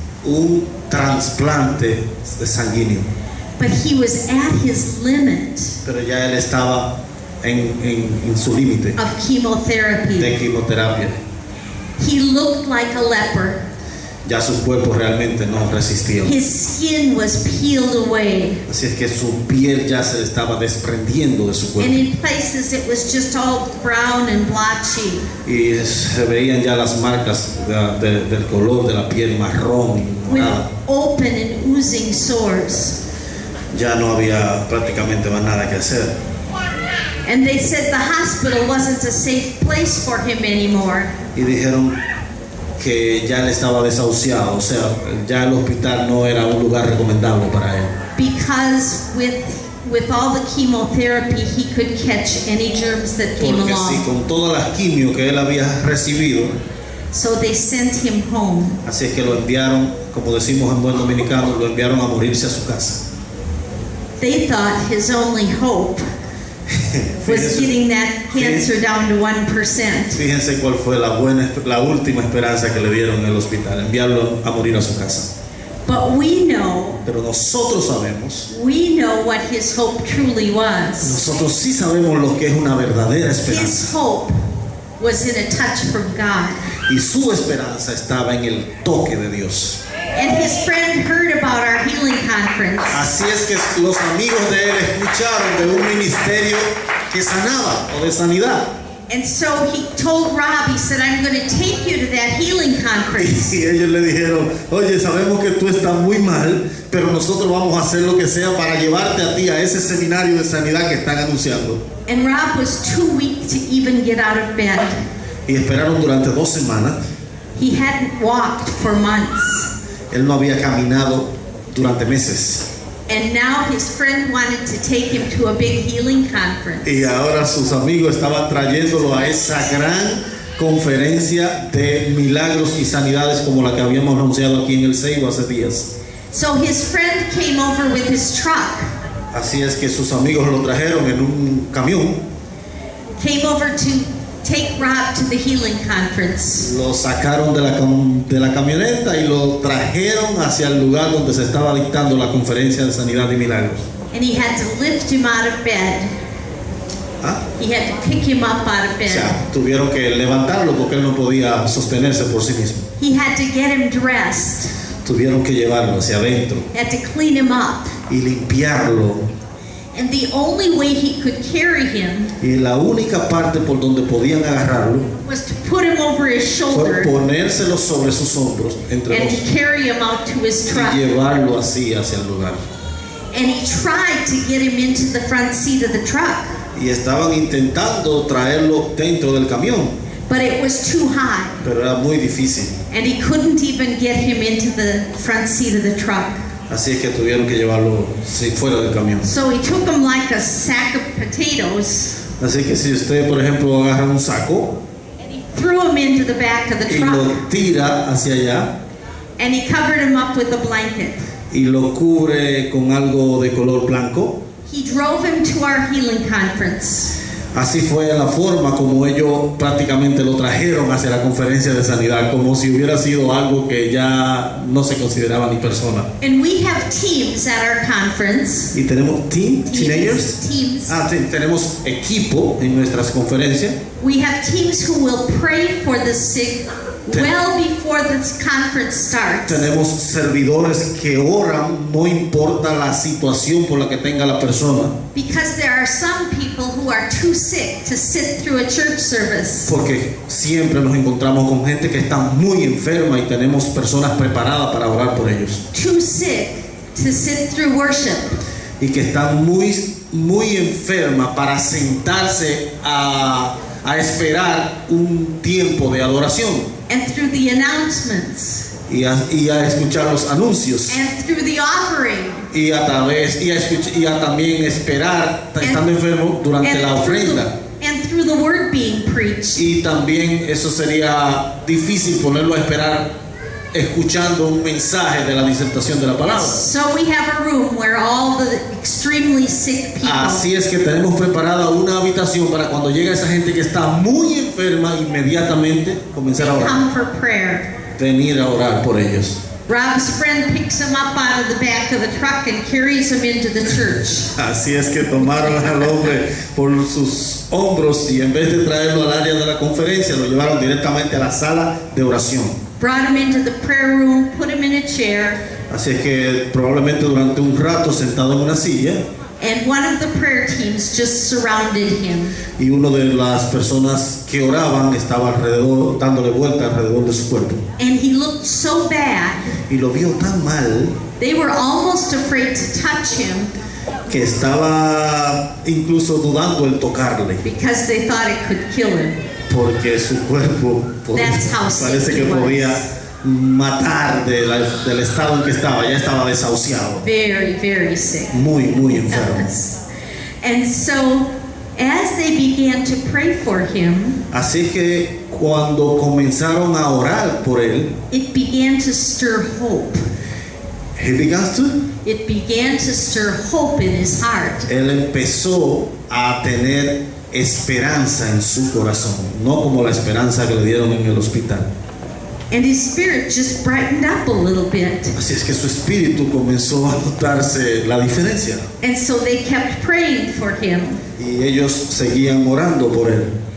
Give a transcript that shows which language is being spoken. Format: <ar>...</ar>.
<es>un trasplante de sanguíneo.</es> <en>But he was at his limit</en> <es>Pero ya él estaba en su límite</es> <en>of chemotherapy.</en> <es>de quimioterapia.</es> <en>He looked like a leper.</en> <es>Ya su cuerpo realmente no resistía.</es> <en>His skin was peeled away.</en> <es>Así es que su piel ya se estaba desprendiendo de su</es> <en>And</en> <es>cuerpo.</es> <en>in places it was just all brown and blotchy.</en> <es>Y se veían ya las marcas del color de la piel marrón y</es> <en>With</en> <es>morada.</es> <en>open and oozing sores.</en> <es>Ya no había prácticamente más nada que hacer.</es> <en>And they said the hospital wasn't a safe place for him anymore.</en> <es>Y dijeron que ya él estaba desahuciado, o sea, ya el hospital no era un lugar recomendable para él.</es> <en>Because with all the chemotherapy he could catch any germs that came</en> <es>Porque sí,</es> <en>along.</en> <es>con todas las quimio que él había recibido,</es> <en>So they sent him home.</en> <es>así es que lo enviaron, como decimos en buen dominicano, lo enviaron a morirse a su casa.</es> <en>They thought his only hope was</en> <es>Fíjense,</es> <en>getting that cancer down to 1%.</en> <es>fíjense cuál fue la última esperanza que le dieron en el hospital, enviarlo a morir a su casa.</es> <en>But we know</en> <es>Pero nosotros sabemos,</es> <en>what his hope truly was.</en> <es>nosotros sí sabemos lo que es una verdadera</es> <en>His</en> <es>esperanza.</es> <en>hope was in a touch from God.</en> <es>Y su esperanza estaba en el toque de Dios.</es> <en>And his friend heard about our healing conference.</en> <es>Así es que los amigos de él escucharon de un ministerio que sanaba o de sanidad.</es> <en>And so he told Rob, he said, I'm going to take you to that healing conference.</en> <es>Y ellos le dijeron, oye, sabemos que tú estás muy mal, pero nosotros vamos a hacer lo que sea para llevarte a ti a ese seminario de sanidad que están anunciando.</es> <en>And Rob was too weak to even get out of bed.</en> <es>Y esperaron durante 2 semanas.</es> <en>He hadn't walked for months.</en> <es>Él no había caminado durante meses.</es> <en>And now his friend wanted to take him to a big healing conference.</en> <es>Y ahora sus amigos estaban trayéndolo a esa gran conferencia de milagros y sanidades como la que habíamos anunciado aquí en el Seibo hace días.</es> <en>So his friend came over with his truck,</en> <es>Así es que sus amigos lo trajeron en un camión,</es> <en>came over to take Rob to the healing conference.</en> <es>lo sacaron de la camioneta y lo trajeron hacia el lugar donde se estaba dictando la conferencia de sanidad y milagros.</es> <en>And he had to lift him out of bed. ¿Ah? He had to pick him up out of</en> <es>O</es> <en>bed.</en> <es>sea, tuvieron que levantarlo porque él no podía sostenerse por sí mismo.</es> <en>He had to get him dressed,</en> <es>Tuvieron que llevarlo hacia adentro</es> <en>had to clean him up.</en> <es>y limpiarlo.</es> <en>And the only way he could carry him</en> <es>Y la única parte por donde podían agarrarlo</es> <en>was to put him over his</en> <es>fue</es> <en>shoulder</en> <es>ponérselo sobre sus hombros, entre</es> <en>and</en> <es>dos,</es> <en>carry him out to his</en> <es>y</es> <en>truck.</en> <es>llevarlo así hacia el lugar.</es> <en>And he tried to get him into the front seat of the truck,</en> <es>Y estaban intentando traerlo dentro del camión,</es> <en>but it was too high.</en> <es>pero era muy difícil.</es> <en>And he couldn't even get him into the front seat of the truck.</en> <es>Así es que tuvieron que llevarlo fuera del camión.</es> <en>So he took him like a sack of potatoes</en> <es>Así que si usted, por ejemplo, agarra un saco</es> <en>and he threw him into the back of the</en> <es>y lo</es> <en>truck</en> <es>tira hacia allá</es> <en>and he covered him up with a blanket.</en> <es>y lo cubre con algo de color blanco,</es> <en>He drove him to our healing conference.</en> <es>Así fue la forma como ellos prácticamente lo trajeron hacia la conferencia de sanidad, como si hubiera sido algo que ya no se consideraba ni persona.</es> <en>And we have teams at our conference.</en> <es>Y tenemos teenagers.</es> <en>Teams.</en> <es>Tenemos equipo en nuestras conferencias.</es> <en>We have teams who will pray for the sick well before this conference starts.</en> <es>Tenemos servidores que oran, no importa la situación por la que tenga la persona.</es> <en>Because there are some people who are too sick to sit through a church service.</en> <es>Porque siempre nos encontramos con gente que está muy enferma y tenemos personas preparadas para orar por ellos.</es> <en>Too sick to sit through worship.</en> <es>Y que están muy enferma para sentarse a esperar un tiempo de adoración.</es> <en>And through the announcements.</en> <es>Y a escuchar los anuncios.</es> <en>And through the offering.</en> <es>Y a también esperar, estando enfermo, durante la ofrenda.</es> <en>And through the word being preached.</en> <es>Y también eso sería difícil ponerlo a esperar escuchando un mensaje de la disertación de la palabra.</es> <en>So we have a room where all the extremely sick people.</en> <es>Así es que tenemos preparada una habitación para cuando llega esa gente que está muy enferma, inmediatamente comenzar a orar.</es> <en>Come for prayer.</en> <es>Venir a orar por ellos.</es> <en>Rob's friend picks him up out of the back of the truck and carries him into the church.</en> <es>Así es que tomaron al hombre por sus hombros y en vez de traerlo al área de la conferencia, lo llevaron directamente a la sala de oración.</es> <en>Brought him into the prayer room, put him in a chair.</en> <es>Así es que probablemente durante un rato sentado en una silla.</es> <en>And one of the prayer teams just surrounded him.</en> <es>Y uno de las personas que oraban estaba alrededor, dándole vuelta alrededor de su cuerpo.</es> <en>And he looked so bad.</en> <es>Y lo vio tan mal.</es> <en>They were almost afraid to touch him.</en> <es>Que estaba incluso dudando el tocarle.</es> <en>Because they thought it could kill him.</en> <es>Porque su cuerpo parece que podía matar del estado en que estaba. Ya estaba desahuciado.</es> <en>Very, very sick.</en> <es>Muy enfermo.</es> <en>And so, as they began to pray for him,</en> <es>así que cuando comenzaron a orar por él,</es> <en>it began to stir hope. It began to stir hope in his heart.</en> <es>Él empezó a tener esperanza en su corazón, no como la esperanza que le dieron en el hospital.</es> <en>And his spirit just brightened up a little bit.</en> <es>Así es que su espíritu comenzó a notarse la diferencia.</es> <en>And so they kept praying for him.</en> <es>Y ellos seguían orando por él.</es>